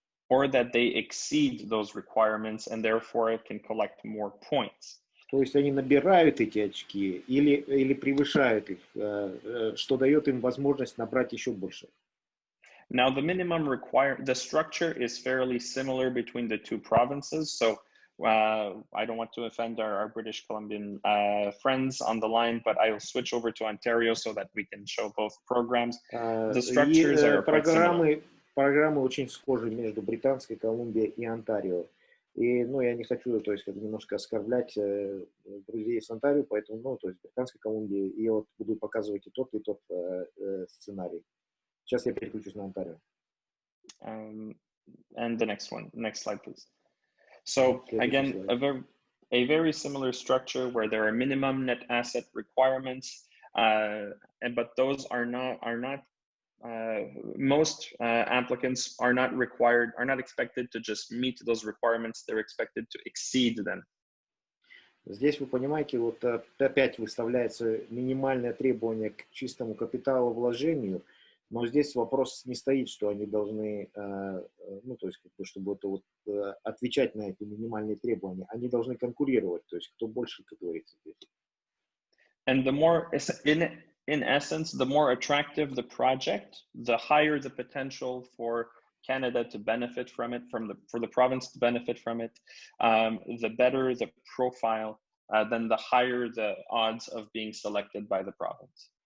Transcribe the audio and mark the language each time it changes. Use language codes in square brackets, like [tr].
[en] Or that they exceed those requirements and therefore can collect more points. [ru] То есть они набирают эти очки или превышают их, что дает им возможность набрать еще больше. [en] Now the the structure is fairly similar between the two provinces. So I don't want to offend our British Columbian friends on the line, but I will switch over to Ontario so that we can show both programs. The structures are quite similar. [ru] Программы очень схожи между Британской Колумбией и Онтарио. И, я не хочу, то есть, немножко оскорблять друзей из Онтарио, поэтому, то есть, Британской Колумбии, и вот буду показывать и тот сценарий. Сейчас я переключусь на Онтарио. [en] And the next slide, please. So again, a very similar structure where there are minimum net asset requirements. But those are not most applicants are not expected to just meet those requirements. They're expected to exceed them. [ru] Здесь вы понимаете, вот опять выставляется минимальное требование к чистому капиталовложению, но здесь вопрос не стоит, что они должны, ну, то есть, чтобы это вот, отвечать на эти минимальные требования. Они должны конкурировать, то есть, кто больше, как говорится. [en] And the more, in essence, the more attractive the project, the higher the potential for Canada to benefit from it, for the province to benefit from it, the better the profile, then the higher the odds of being selected by the province.